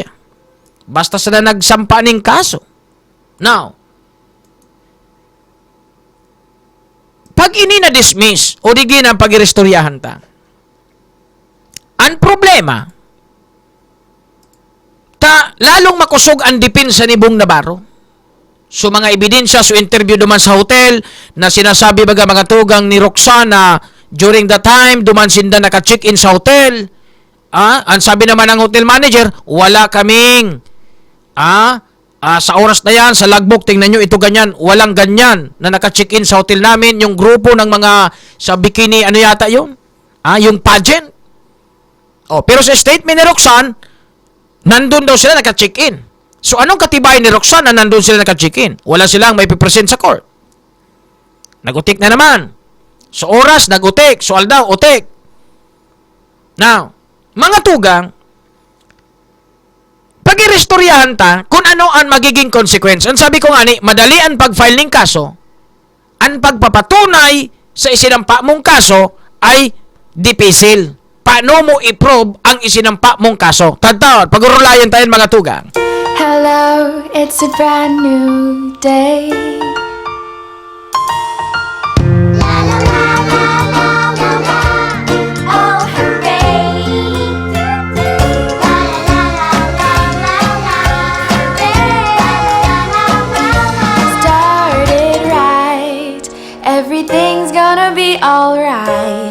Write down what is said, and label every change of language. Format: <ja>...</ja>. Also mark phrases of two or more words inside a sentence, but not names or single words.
<tl>Basta sila nagsampa ng kaso.</tl> <bik>Now, pag ini na-dismiss o digin ang pag-irestoryahan ta, ang problema, lalong makusog ang depensa ni Bong Navarro. So mga ebidensya, so interview duman sa hotel, na sinasabi baga mga tugang ni Roxanne na</bik> <en>during the time,</en> <bik>duman sinda naka-check-in sa hotel.</bik> <tl>Ang sabi naman ng hotel manager, wala kaming Sa oras na yan, sa logbook, tingnan nyo, ito ganyan. Walang ganyan na naka-check-in sa hotel namin. Yung grupo ng mga sa bikini, ano yata yun? Yung pageant. Pero sa statement ni Roxanne, nandun daw sila naka-check-in. So anong katibayan ni Roxanne na nandun sila naka-check-in? Wala silang may pipresent sa court.</tl> <bik>Nagutik na naman. Sa oras, nagutik. So aldaw, utik. Now, mga tugang, pag-irestoryahan ta kung ano ang magiging consequence.</bik> <tl>Ang sabi ko nga ni, madali ang pag-file ng kaso, ang pagpapatunay sa isinampa mong kaso ay dipisil. Paano mo i-prove ang isinampa mong kaso?</tl> <bik>Tagtawad, pag-urulayan tayo mga tugang.</bik> <en>Hello, it's a brand new day. Oh, hooray. Started right, everything's gonna be alright.</en>